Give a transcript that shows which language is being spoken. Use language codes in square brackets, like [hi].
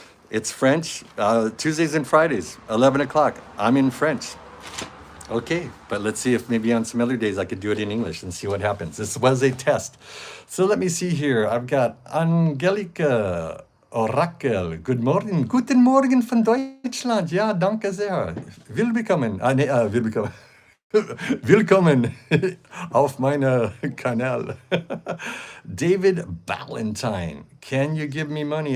[en] It's French, Tuesdays and Fridays, 11 o'clock. I'm in French. Okay, but let's see if maybe on some other days I could do it in English and see what happens. This was a test. So let me see here. I've got Angelika Orakel. Good morning. [de] Guten Morgen von Deutschland. Ja, danke sehr. Willkommen. Willkommen. Willkommen auf meiner Kanal. [en] David Ballantyne, can you give me money?